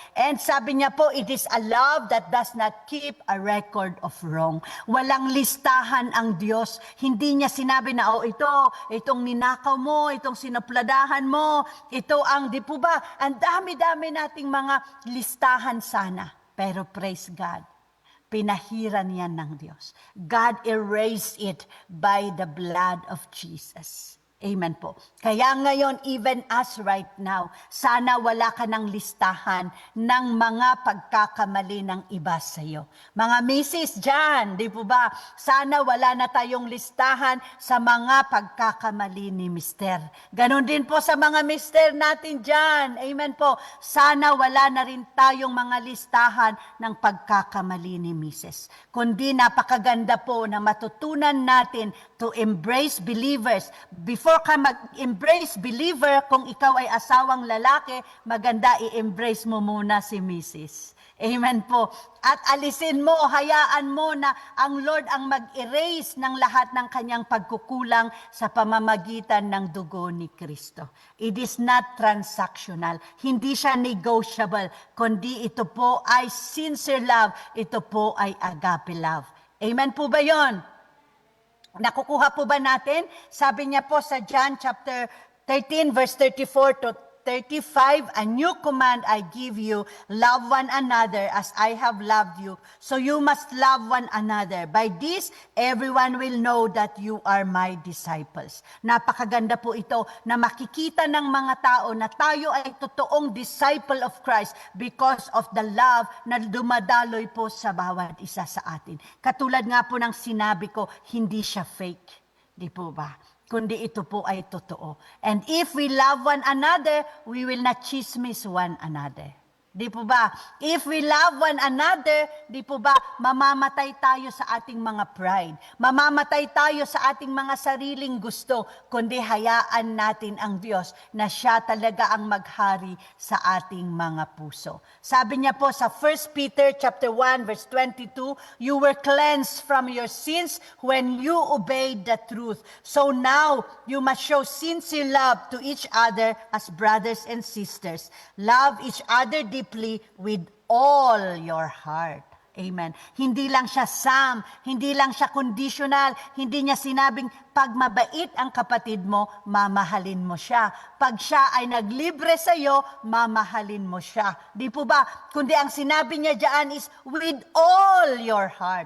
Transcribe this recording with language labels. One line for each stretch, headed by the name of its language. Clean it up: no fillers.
English: And
Filipino: sabi niya po,
English: it is a love that does not keep a record of wrong.
Filipino: Walang listahan ang Diyos. Hindi niya sinabi na, itong ninakaw mo, itong sinapladahan mo, ito ang, di po ba? Ang dami-dami nating mga listahan sana. Pero praise God, pinahiran yan ng Diyos.
English: God erased it by the blood of Jesus.
Filipino: Amen po. Kaya ngayon,
English: even us right now,
Filipino: sana wala ka ng listahan ng mga pagkakamali ng iba sa iyo. Mga misis dyan, di po ba? Sana wala na tayong listahan sa mga pagkakamali ni mister. Ganon din po sa mga mister natin dyan. Amen po. Sana wala na rin tayong mga listahan ng pagkakamali ni misis. Kundi napakaganda po na matutunan natin
English: to embrace believers.
Filipino: Before ka mag-embrace believer, kung ikaw ay asawang lalaki, maganda i-embrace mo muna si Mrs. Amen po. At alisin mo, hayaan mo na ang Lord ang mag-erase ng lahat ng kanyang pagkukulang sa pamamagitan ng dugo ni Kristo.
English: It is not transactional.
Filipino: Hindi siya negotiable, kundi ito po ay sincere love. Ito po ay agape love. Amen po ba yon? Nakukuha po ba natin?
English: Sabi niya po sa John chapter 13 verse 34 to 35, a new command I give you, love one another as I have loved you. So you must love one another. By this, everyone will know that you are my disciples.
Filipino: Napakaganda po ito na makikita ng mga tao na tayo ay totoong disciple of Christ
English: because of the love
Filipino: na dumadaloy po sa bawat isa sa atin. Katulad nga po ng sinabi ko, hindi siya fake. Di po ba? Kundi ito po ay totoo.
English: And if we love one another, we will not chismis one another.
Filipino: Di po ba?
English: If we love one another,
Filipino: di po ba, mamamatay tayo sa ating mga pride. Mamamatay tayo sa ating mga sariling gusto, kundi hayaan natin ang Diyos na siya talaga ang maghari sa ating mga puso. Sabi niya po sa
English: 1 Peter chapter 1 verse 22, you were cleansed from your sins when you obeyed the truth. So now you must show sincere love to each other as brothers and sisters. Love each other deeply with all your heart. Amen.
Filipino: Hindi lang siya some, hindi lang siya conditional, hindi niya sinabing pag mabait ang kapatid mo, mamahalin mo siya. Pag siya ay naglibre sa iyo, mamahalin mo siya. Di po ba? Kundi ang sinabi niya diyan is
English: with all your heart.